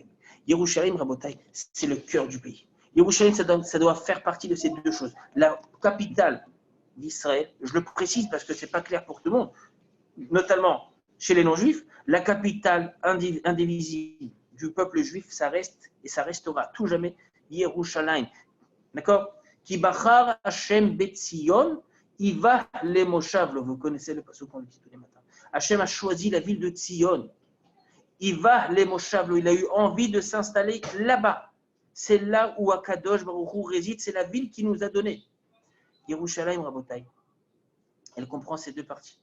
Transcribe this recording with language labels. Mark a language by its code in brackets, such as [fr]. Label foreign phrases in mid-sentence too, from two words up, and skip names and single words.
[fr] Yerushalayim, Rabotai, c'est le cœur du pays. Yerushalayim, ça doit faire partie de ces deux choses. La capitale d'Israël, je le précise parce que ce n'est pas clair pour tout le monde, notamment chez les non-juifs, la capitale indivisible du peuple juif, ça reste et ça restera tout jamais Yerushalayim. D'accord? [he] כי בחר השם בציון, [fr] il va les Moshav, vous connaissez le passage qu'on le dit tous les matins. Hachem a choisi la ville de Tzion. Il va les Moshav, il a eu envie de s'installer là-bas. C'est là où Akadosh Baruch Hu réside, c'est la ville qu'il nous a donnée. Yerushalayim Rabotai, elle comprend ces deux parties.